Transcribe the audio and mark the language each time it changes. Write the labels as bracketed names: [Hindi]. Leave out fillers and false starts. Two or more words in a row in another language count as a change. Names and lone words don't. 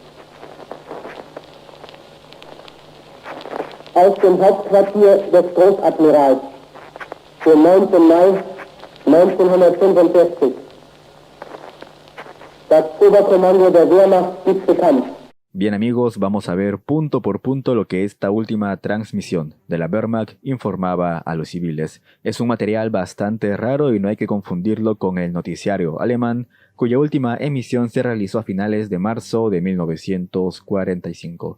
[German] Aus dem Hauptquartier des Großadmirals, den 9. Mai 1945. Das Oberkommando der Wehrmacht gibt bekannt. [Spanish] Bien amigos, vamos a ver punto por punto lo que esta última transmisión de la Wehrmacht informaba a los civiles. Es un material bastante raro y no hay que confundirlo con el noticiario alemán, cuya última emisión se realizó a finales de marzo de 1945.